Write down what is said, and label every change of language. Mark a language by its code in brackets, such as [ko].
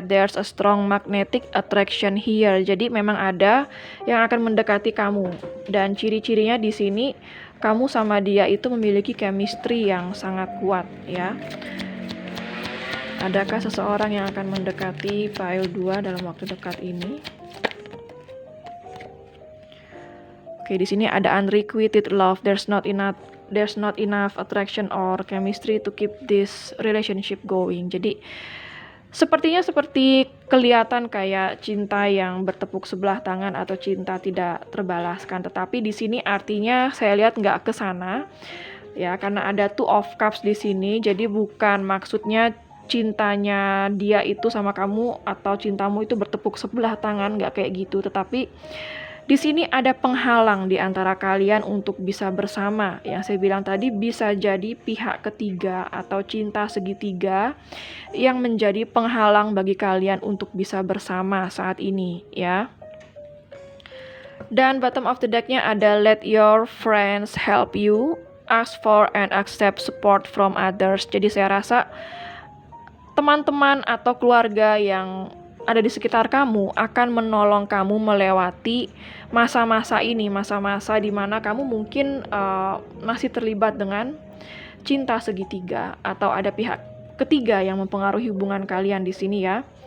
[en] There's a strong magnetic attraction here. [id] Jadi memang ada yang akan mendekati kamu. Dan ciri-cirinya di sini kamu sama dia itu memiliki chemistry yang sangat kuat ya. Adakah seseorang yang akan mendekati pile 2 dalam waktu dekat ini? Oke, di sini ada unrequited love. [en] There's not enough attraction or chemistry to keep this relationship going. [id] Jadi sepertinya seperti kelihatan kayak cinta yang bertepuk sebelah tangan atau cinta tidak terbalaskan. Tetapi di sini artinya saya lihat nggak ke sana ya, karena ada two of cups di sini. Jadi bukan maksudnya cintanya dia itu sama kamu atau cintamu itu bertepuk sebelah tangan, nggak kayak gitu. Tetapi di sini ada penghalang di antara kalian untuk bisa bersama. Yang saya bilang tadi bisa jadi pihak ketiga atau cinta segitiga yang menjadi penghalang bagi kalian untuk bisa bersama saat ini ya. [en] Dan bottom of the deck-nya ada let your friends help you, ask for and accept support from others. [id] Jadi saya rasa teman-teman atau keluarga yang ada di sekitar kamu akan menolong kamu melewati masa-masa ini, masa-masa di mana kamu mungkin masih terlibat dengan cinta segitiga atau ada pihak ketiga yang mempengaruhi hubungan kalian di sini ya.